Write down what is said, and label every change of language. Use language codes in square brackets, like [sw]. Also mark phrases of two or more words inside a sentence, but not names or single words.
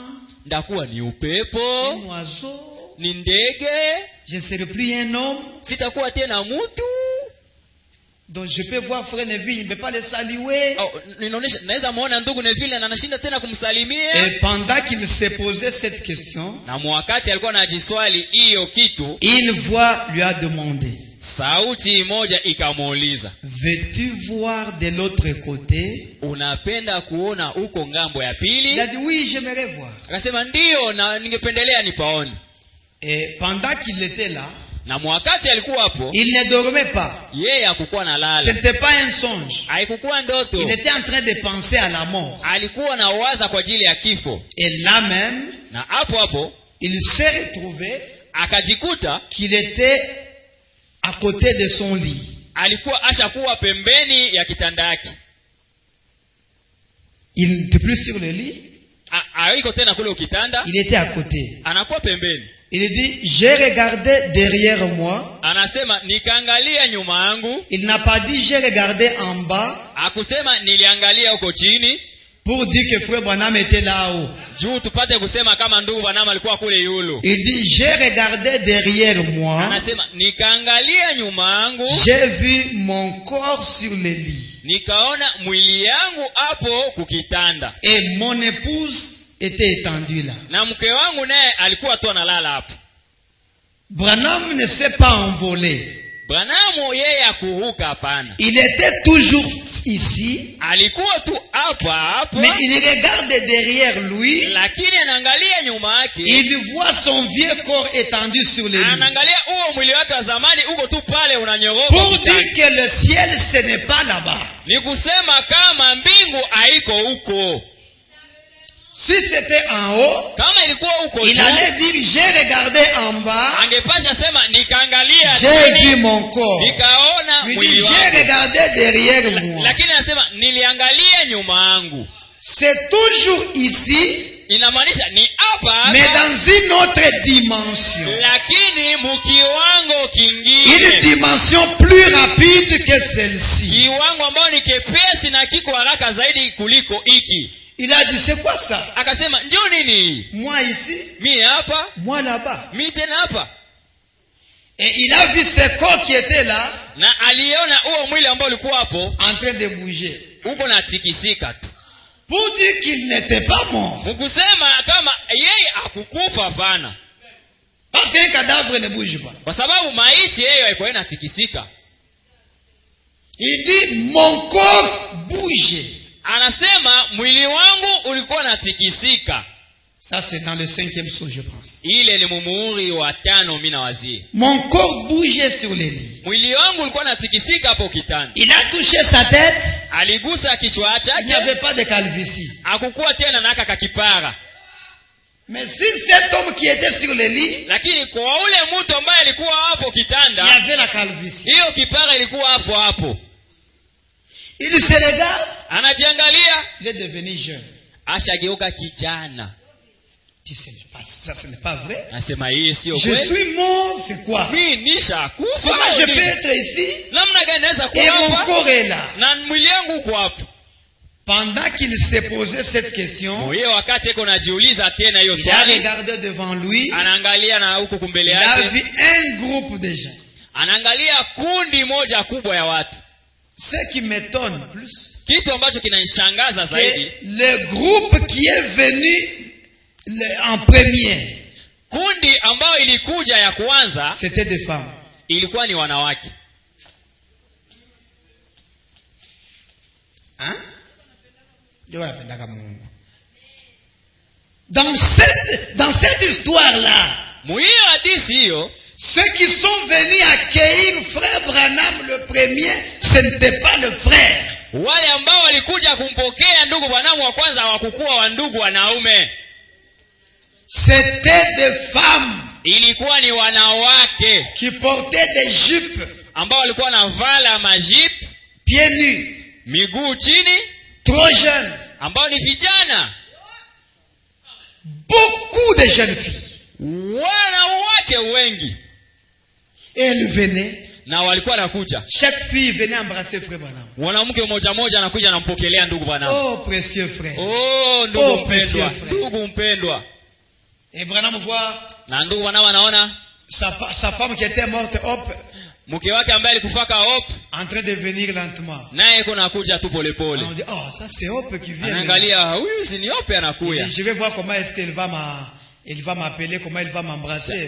[sw] Ndakuwa ni un upepo, oiseau, ni ndege, [fr] je ne serai plus un homme. [sw] sitakuwa tena mtu. [fr] Donc je peux voir frère Neville, il ne peut pas le saluer. [sw] Ninaonesha naweza muona ndugu Neville na anashinda tena kumsalimia. [fr] Et pendant qu'il se posait cette question, [sw] Na mwakati alikuwa anajiswali hiyo kitu, [fr] une voix lui a demandé, [sw] sauti moja ikamuuliza, [fr] veux-tu voir de l'autre côté? [sw] unapenda kuona huko ngambo ya [fr] Il [sw] pili? [fr] a dit oui, j'aimerais voir. [sw] Akasema ndio, na ningependelea nipaone. [fr] Et pendant qu'il était là, [sw] Na mwakati alikuwa hapo, [fr] il ne dormait pas. [sw] yeye hakukuwa na [fr] Ce [sw] lala, [fr] n'était pas un songe. [sw] haikukuwa ndoto, [fr] Il était en train de penser à la mort. [sw] alikuwa na waza kwa ajili ya kifo. [fr] Et là même, [sw] Na hapo hapo [fr] il s'est retrouvé [sw] akajikuta [fr] qu'il était à côté de son lit. [sw] alikuwa ashakuwa pembeni ya kitanda yake. [fr] Il n'était plus sur le lit, [sw] Haiko tena kule ukitanda, [fr] il était à côté. [sw] anakuwa pembeni. [fr] Il dit, j'ai regardé derrière moi. [sw] Anasema nikaangalia nyuma yangu. [fr] Il n'a pas dit, j'ai regardé en bas, [sw] Hakusema niliangalia huko chini, [fr] pour dire que frère Branham était là-haut. [sw] juu tupate kusema kama ndugu Branham alikuwa kule yulu. [fr] Il dit, j'ai regardé derrière moi, [sw] Anasema nikaangalia nyuma yangu, [fr] j'ai vu mon corps sur le lit. [sw] nikaona mwili yangu hapo kukitanda, [fr] Et mon épouse était étendue là. [sw] na mke wangu naye alikuwa tu analala hapo. [fr] Branham ne s'est pas envolé. [sw] Branham yeye akuruka, hapana, [fr] Il était toujours ici, [sw] alikuwa tu hapa hapa, [fr] mais il regarde derrière lui. [sw] lakini anaangalia nyuma yake, [fr] Il voit son vieux corps étendu sur le lit. [sw] anaangalia huo mwili wake wa zamani uko tu pale unanyoroka [fr] Pour [sw] ukutani. [fr] dire que le ciel, ce n'est pas là-bas. [sw] Ni kusema kama mbingu haiko huko. [fr] Si c'était en haut, [sw] Kama ilikuwa huko [fr] il [sw] juu, [fr] allait dire, j'ai regardé en bas, [sw] angepasha sema nikaangalia [fr] j'ai vu [sw] chini, [fr] mon corps. [sw] nikaona [fr] Il dit, [sw] mwili [fr] j'ai [sw] wangu. [fr] regardé derrière moi. [sw] Lakini anasema niliangalia nyuma yangu. [fr] C'est toujours ici, [sw] Inamaanisha ni hapa [fr] mais [sw] hapa, [fr] dans une autre dimension. [sw] lakini mukiwango [fr] Une [sw] kingine, [fr] dimension plus rapide que celle-ci. [sw] kiwango ambao ni kepesi na kiko haraka zaidi kuliko hiki. [fr] Il a dit, c'est quoi ça? [sw] Akasema njoo nini, [fr] Moi ici, [sw] mi hapa, [fr] moi là-bas. [sw] mi tena hapa. [fr] Et il a vu ce corps qui était là, [sw] Na aliona huo mwili ambao ulikuwa hapo [fr] en train de bouger. [sw] uko na tikisika tu. [fr] Pour dire qu'il n'était pas mort. [sw] Mkusema kama yeye akukufa hapana. [fr] Parce qu'un cadavre ne bouge pas. [sw] Kwa sababu maiti yeye haikuwa inatikisika. [fr] Il dit mon corps bouge. [sw] Anasema mwili wangu ulikuwa unatikisika. [fr] Ça c'est dans le 5e psaume je pense. [sw] Ile ni muhuri wa 5 mimi na wazie. [fr] Mon corps bougeait sur les lits. [sw] Mwili wangu ulikuwa unatikisika hapo kitanda. [fr] Il a touché sa tête. [sw] Aligusa kichwa chake. [fr] Il n'y avait pas de calvitie. [sw] Hakukuwa tena na kakipara. [fr] Mais si cet homme qui était sur le lit, [sw] lakini kwa ule mtu ambaye alikuwa hapo kitanda, [fr] il y avait la calvitie. [sw] Hiyo kipara ilikuwa hapo. [fr] Il se regarde. [sw] Anajiangalia. [fr] Il est devenu jeune. [sw] Ashageuka kijana. [fr] Ça ce n'est pas vrai. [sw] Nasema hii sio kweli. [fr] Je suis mort, c'est quoi? [sw] Mimi nishakufa. [fr] Comment je peux être ici? [sw] Namna gani naweza kuwa hapa? [fr] Et mon corps est là. [sw] Na mwili wangu uko hapo. [fr] Pendant qu'il s'est posé cette question, [sw] hiyo wakati iko najiuliza tena hiyo swali, [fr] il a regardé devant lui. [sw] Anaangalia na huko kumbele yake. yake. [fr] Il a vu un groupe de gens. [sw] Anaangalia kundi moja kubwa ya watu. [fr] Ce qui m'étonne plus, [sw] kitu ambacho kinanishangaza zaidi, [fr] le groupe qui est venu en premier, [sw] kundi ambao ilikuja ya kwanza, [fr] c'était des femmes. [sw] Ilikuwa ni wanawake. Hein? [fr] Dans cette histoire-là, ceux qui sont venus accueillir frère Branham le premier, ce n'était pas le frère. [sw] Wale ambao walikuja kumpokea ndugu Branham wa kwanza hawakuwa wa ndugu wanaume. [fr] C'était des femmes. [sw] Ilikuwa ni wanawake [fr] qui portaient des jupes, [sw] ambao walikuwa wanavala majip, [fr] pieds nus, [sw] miguu chini, [fr] trop jeunes, [sw] ambao ni vijana. [fr] Beaucoup de jeunes filles. [sw] Wanawake wengi. [fr] Et elles venaient. [sw] Na walikuwa nakuja. [fr] Chaque fille venait embrasser frère Branham. [sw] Mwanamke mmoja mmoja anakuja anampokelea ndugu Branham. [fr] Oh précieux frère. [sw] Oh ndugu mpendwa. Ndugu mpendwa. [fr] Et Branham voit. [sw] Na ndugu Branham anaona [fr] sa femme qui était morte, hop, [sw] mke wake ambaye alikufaka hop, [fr] en train de venir lentement. [sw] Naye yuko nakuja tu pole pole. [fr] On dit oh ça c'est hop qui vient. [sw] Anaangalia huyu si ni hop anakuja. [fr] Je vais voir comment est-ce qu'elle va m'appeler, comment elle va m'embrasser.